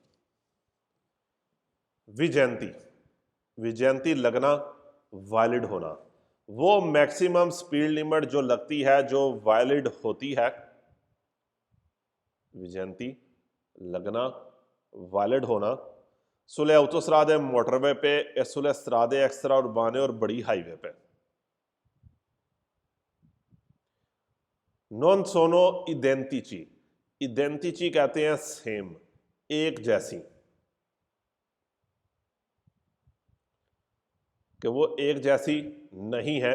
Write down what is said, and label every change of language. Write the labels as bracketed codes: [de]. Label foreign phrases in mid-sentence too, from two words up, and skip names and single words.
[hi] विजयंती, विजयंती लगना, वैलिड होना, वो [en] maximum speed limit [hi] जो लगती है, जो वैलिड होती है, विजयंती लगना, वैलिड होना, [it] sulle autostrade [hi] मोटरवे पे, [it] e sulle strade extra urbane [hi] और बड़ी हाईवे पे। [it] non sono identici, identici [hi] कहते हैं सेम, एक जैसी, कि वो एक जैसी नहीं है।